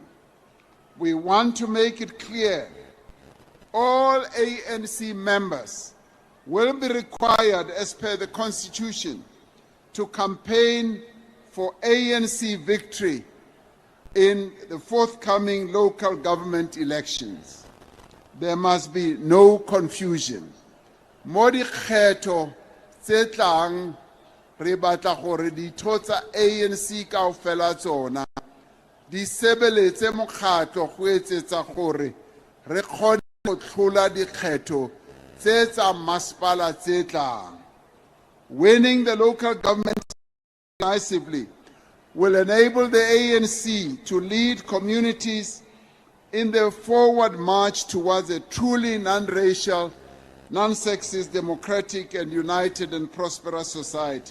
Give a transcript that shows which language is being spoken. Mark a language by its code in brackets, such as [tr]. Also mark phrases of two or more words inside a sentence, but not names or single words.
[en] We want to make it clear all ANC members will be required, as per the Constitution, to campaign for ANC victory in the forthcoming local government elections. There must be no confusion. [st] Mo dikgetho tse tlang re batla gore ditho tsa ANC kaofela tsona di sebeletse mokgatlo go etsetsa gore re kgone go tlhola dikgetho tse tsa masepala tse tlang. [en] Winning the local government decisively will enable the ANC to lead communities in the forward march towards a truly non-racial, non-sexist, democratic, and united and prosperous society.